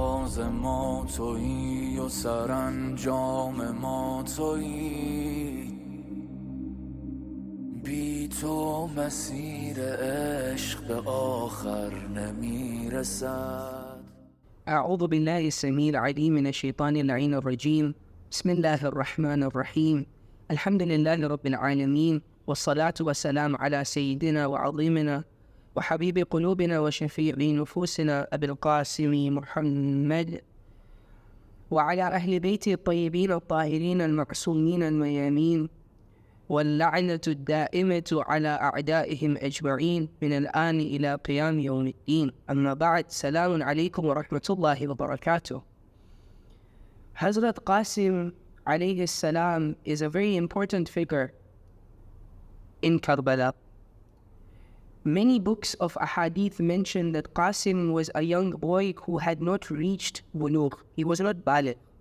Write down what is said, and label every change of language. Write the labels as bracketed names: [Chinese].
[Persian] راز ما تویی و سرانجام ما تویی، بی تو مسیر عشق به آخر نمیرسد. [Arabic] أعوذ بالله السميع العليم من الشيطان اللعين الرجيم. بسم الله الرحمن الرحيم. الحمد لله رب العالمين، والصلاة والسلام على سيدنا وعظيمنا وحبيب قلوبنا وشفيع نفوسنا أبي القاسم محمد، وعلى أهل بيته الطيبين الطاهرين المعصومين الميامين، واللعنة الدائمة على أعدائهم أجمعين من الآن إلى قيام يوم الدين. أما بعد، السلام عليكم ورحمة الله وبركاته. [English] Hazrat Qasim alayhi salam is a very important figure in Karbala. Many books of ahadith mention that Qasim was a young boy who had not reached bulugh. He was not baligh.